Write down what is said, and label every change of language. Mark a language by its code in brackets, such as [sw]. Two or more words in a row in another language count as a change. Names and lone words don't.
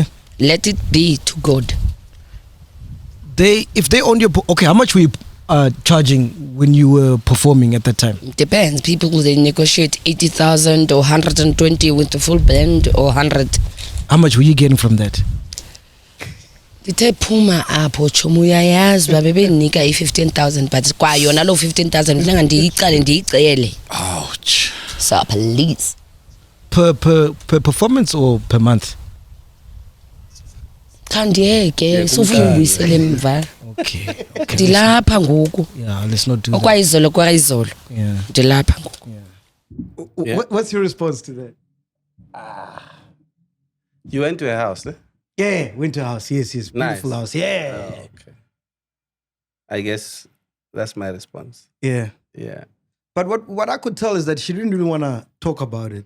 [en] Let it be to God. If they owned your... Okay, how much were you charging when you were performing at that time? Depends. People, they negotiate 80,000 or 120 with the full band or 100. How much were you getting from that? [xh] Ithe phuma apho chomo uyayazi babebenika i-15,000 but kwa yona lo 15,000 kufuneka ndiyiqale ndiyicele. [en] Ouch. So please. Per performance or per month? [xh] Khandiyeke sofuna ubuyisele emva. [en] Okay. [xh] Ndilapha ngoku. [en] Yeah, let's not do that. [xh] Okwayizolo kwayizolo. [en] Yeah. [xh] Ndilapha ngoku. [en] What's your response to that? You went to her house, eh? Yeah, went to her house. Yes, beautiful house. Yeah. Oh, okay. I guess that's my response. Yeah. Yeah. But what I could tell is that she didn't really want to talk about it.